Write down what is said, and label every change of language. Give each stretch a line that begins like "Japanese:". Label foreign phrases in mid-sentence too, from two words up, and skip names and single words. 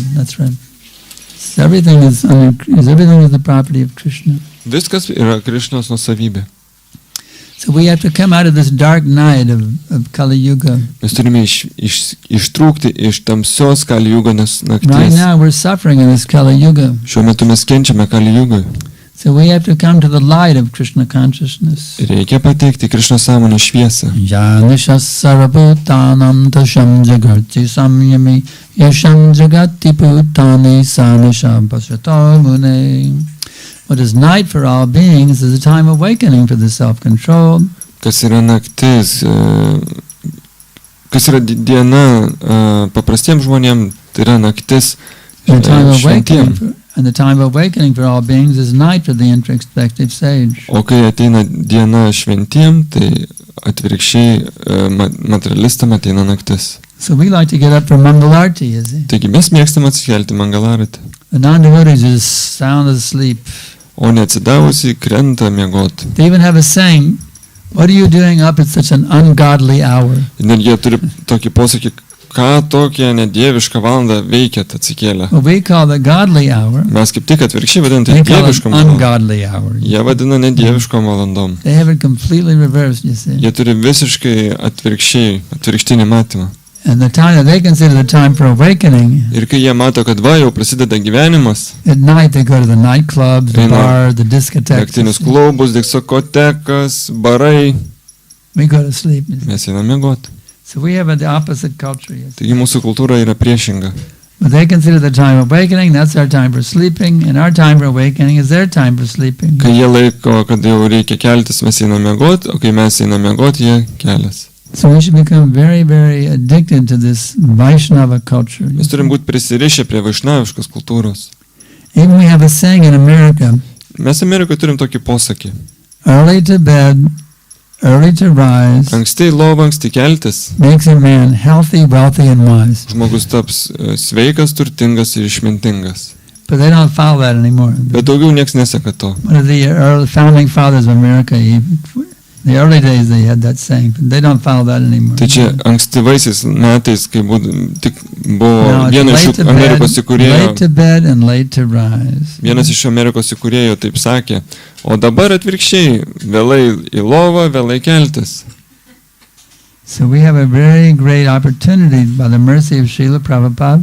English: That's right. So everything is the property of Krishna.
Lithuanian: Viskas yra Krišnos nusavybė.
English: So we have to come out of this dark night of Kali Yuga.
Lithuanian: Mes turime ištrūkti iš tamsios Kali Jugos
English: Right
Lithuanian: nakties.
English: now we're suffering in this Kali Yuga.
Lithuanian: Šiuo metu mes kenčiame Kali Jugoj.
English: So we have to come to the light of Krishna consciousness.
Lithuanian: Reikia pateikti Krišnos sąmonės šviesą.
Sanskrit: Janishas sarabhutanam tasham jagarti samyami yasham jagati bhutani sanisham pasyato mune.
English: What is night for all beings is a time of awakening for the self-control.
Lithuanian: Kas yra naktis, kas yra diena paprastiems žmonėms, tai yra naktis
English: And the time of
Lithuanian: šventiem.
English: awakening and the time of awakening for all beings is night for the introspective sage.
Lithuanian: O kai ateina diena šventiem, tai atvirkščiai materialistam ateina naktis.
English: So we like to get up for Mangalarti, you see.
Lithuanian: Taigi mes mėgstam atsikelti Mangalaratį,
English: The non-devotees is sound asleep.
Lithuanian: o neatsidavusi krenta miegoti.
English: They even have a saying, what are you doing up at such an ungodly hour?
Lithuanian: Net jie turi tokį posakį, ką tokią nedievišką valandą veikiat atsikėlę.
English: What we call the godly hour,
Lithuanian: Mes kaip tik atvirkščiai vadinam tai
English: they call it
Lithuanian: dieviškom valandom.
English: ungodly hour.
Lithuanian: Jie vadina nedieviškom valandom.
English: They have it completely reversed, you see.
Lithuanian: Jie turi visiškai atvirkštinį matymą.
English: And the time that they consider the time for awakening,
Lithuanian: Ir kai jie mato, kad va, jau prasideda gyvenimas,
English: at night they go to the nightclubs, the
Lithuanian: Eina
English: bar, the discotheques.
Lithuanian: naktinius klubus, diskotekas, barai,
English: We go to sleep. You see.
Lithuanian: mes einam miegoti.
English: So we have the opposite culture, you see.
Lithuanian: Taigi mūsų kultūra yra priešinga.
English: But they consider the time of awakening, that's our time for sleeping, and our time for awakening is their time for sleeping.
Lithuanian: Kai jie laiko, kad jau reikia keltis, mes einam miegoti, o kai mes einam miegoti, jie kelias.
English: So we should become very, very addicted to this Vaishnava culture.
Lithuanian: Mes turim būti prisirišę prie vaišnaviškos kultūros.
English: Even we have a saying in America,
Lithuanian: Mes Amerikoje turim tokį posakį.
English: early to bed, early to rise,
Lithuanian: Anksti į lovą, anksti keltis.
English: makes a man healthy, wealthy, and wise.
Lithuanian: Žmogus taps sveikas, turtingas ir išmintingas.
English: But they don't follow that anymore.
Lithuanian: Bet daugiau nieks neseka to.
English: One of the early founding fathers of America, in the early days they had that saying, but they don't follow that anymore.
Lithuanian: Tai čia ankstyvaisiais metais, kai tik
English: No,
Lithuanian: buvo
English: it's
Lithuanian: vienas
English: late
Lithuanian: iš
English: to bed,
Lithuanian: Amerikos įkūrėjų,
English: late to bed and late to rise.
Lithuanian: vienas iš Amerikos įkūrėjų taip sakė, o dabar atvirkščiai, vėlai į lovą, vėlai keltis.
English: So we have a very great opportunity by the mercy of Srila Prabhupada